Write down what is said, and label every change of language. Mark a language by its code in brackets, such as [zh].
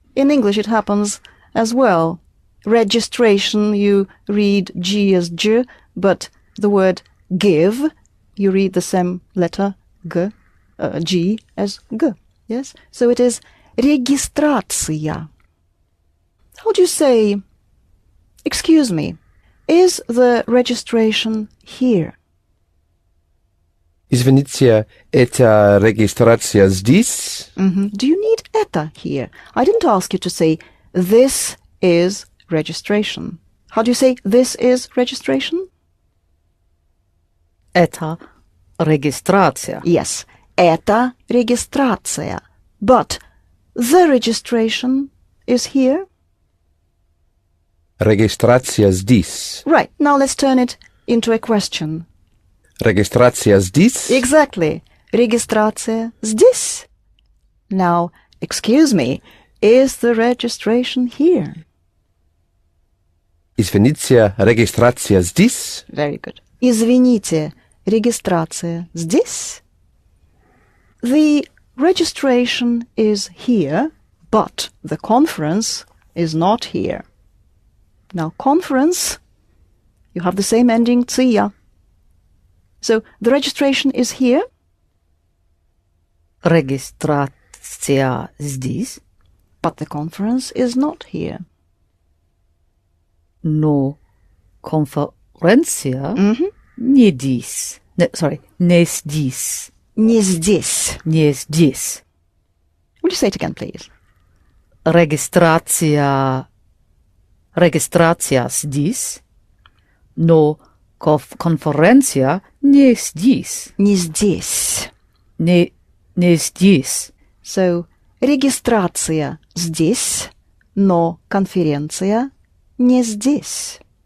[en] In English it happens as well. Registration, you read G as J, but the word give, you read the same letter G, G as G. Yes? So it is регистрация. How do you say, excuse me, is the registration here? [ru] Извините, это регистрация здесь? [en] Do you need это here? I didn't ask you to say, this is registration. How do you say, this is registration? [ru] Это регистрация. Yes, это регистрация. [en] But the registration is here. [ru] Регистрация здесь. [en] Right, now let's turn it into a question. [ru] Регистрация здесь? Exactly. Регистрация здесь. [en] Now, excuse me, is the registration here? [ru] Извините, регистрация здесь? [en] Very good. [ru] Извините, регистрация здесь? [en] The registration is here, but the conference is not here. Now, conference, you have the same ending, ция. So, the registration is here. [ru] Регистрация здесь, [en] But the conference is not here. [ru] но конференция Mhm. не здесь. Не здесь. Не здесь. Не здесь. [en] Will you say it again, please? [ru] Регистрация здесь, но конференция не здесь. Не здесь. Не здесь. So, регистрация здесь, но конференция не здесь.